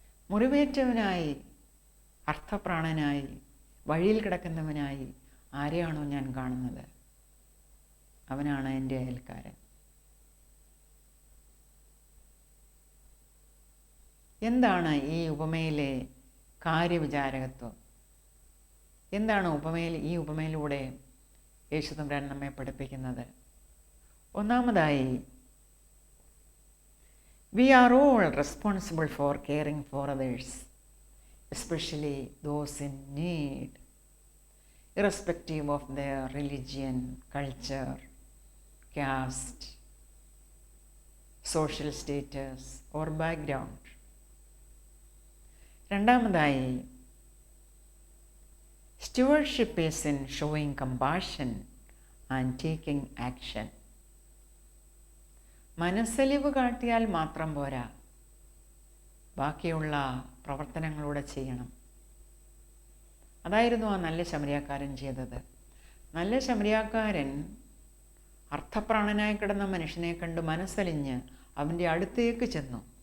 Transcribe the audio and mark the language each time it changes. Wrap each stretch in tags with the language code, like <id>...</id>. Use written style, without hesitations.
<ml>മുറിവേറ്റവനായി അർത്ഥപ്രാണനായി വഴിയിൽ കിടക്കുന്നവനായി ആരെയാണോ ഞാൻ കാണുന്നത് അവനാണ് എൻ്റെ അയൽക്കാരൻ. എന്താണ് ഈ ഉപമയിലെ കാര്യവിചാരകത്വം? എന്താണ് ഈ ഉപമയിലൂടെ യേശു തമ്പുരാൻ നമ്മെ പഠിപ്പിക്കുന്നത്? ഒന്നാമതായി,</ml> <en>we are all responsible for caring for others, especially those in need, irrespective of their religion, culture, caste, social status or background.</en> <ml>രണ്ടാമതായി,</ml> <en>stewardship is in showing compassion and taking action.</en> <ml>മനസ്സലിവ് കാട്ടിയാൽ മാത്രം പോരാ, ബാക്കിയുള്ള പ്രവർത്തനങ്ങളൂടെ ചെയ്യണം. അതായിരുന്നു ആ നല്ല ശമരിയാക്കാരൻ ചെയ്തത്. നല്ല ശമരിയാക്കാരൻ അർത്ഥപ്രാണനായി കിടന്ന മനുഷ്യനെ കണ്ട് മനസ്സലിഞ്ഞ് അവൻ്റെ അടുത്തേക്ക് ചെന്നു.</ml>